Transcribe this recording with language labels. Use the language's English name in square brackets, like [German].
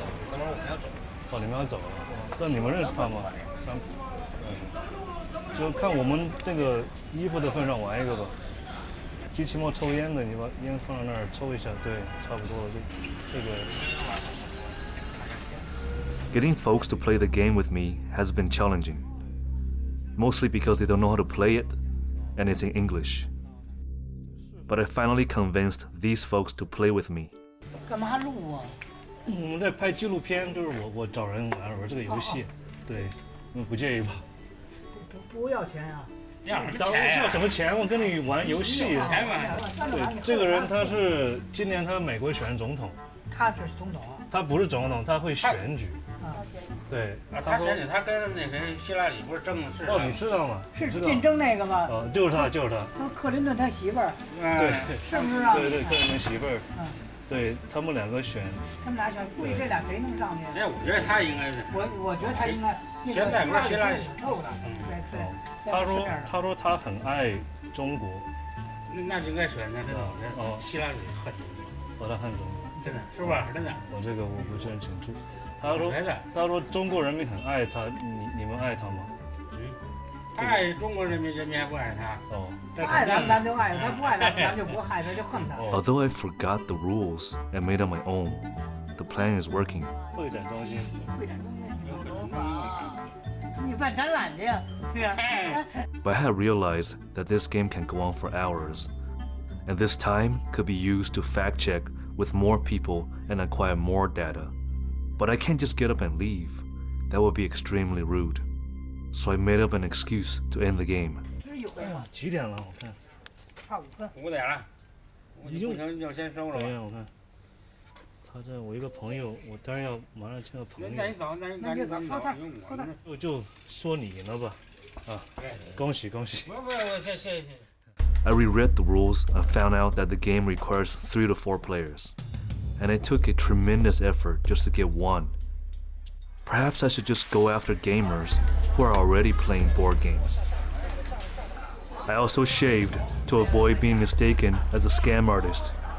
[Chinese] 等会儿我们要走。哦，你们要走了。但你们认识他吗？川普。认识。就看我们这个衣服的份上玩一个吧。机器猫抽烟的，你把烟放在那儿抽一下，对，差不多了。这个。 [English] Getting folks to play the game with me has been challenging, mostly because they don't know how to play it and it's in English. But I finally convinced these folks to play with me. [Chinese] 干嘛录啊？我们在拍纪录片，就是我找人玩这个游戏，对，你们不介意吧？不要钱呀？当然要什么钱？我跟你玩游戏。对，这个人他是今年他美国选总统。他是总统。他不是总统，他会选举。对，他选举，他跟那谁希拉里不是争是？哦，你知道吗？是竞争那个吗？就是他，就是他。和克林顿他媳妇儿。对，是不是啊？对，克林顿媳妇儿。对他们两个选。他们俩选，估计这俩谁能上去？哎，我觉得他应该是。我觉得他应该。现在不是希拉里挺臭的。对。他说他很爱中国。那就应该选那个希拉里恨中国，把他恨中国。真的是吧？真的。我这个我不是很清楚。他说中国人民很爱他，你们爱他吗？他爱中国人民，人民还不爱他。哦，他爱咱就爱他，不爱咱就不爱他，就恨他。 [English] Although I forgot the rules and made up my own, the plan is working. [Chinese] 会展中心。你办展览去呀？是啊。 [English] But I had realized that this game can go on for hours, and this time could be used to fact check with more people and acquire more data. But I can't just get up and leave. That would be extremely rude. So I made up an excuse to end the game. [Chinese] 几点了？我看。差5分。 5点了。已经要先收了。等一下，我看。他这我一个朋友，我当然要马上见个朋友。那你早，我就说你了吧，恭喜恭喜。谢。 [English] I reread the rules and found out that the game requires 3 to 4 players, and it took a tremendous effort just to get one. Perhaps I should just go after gamers who are already playing board games. I also shaved to avoid being mistaken as a scam artist.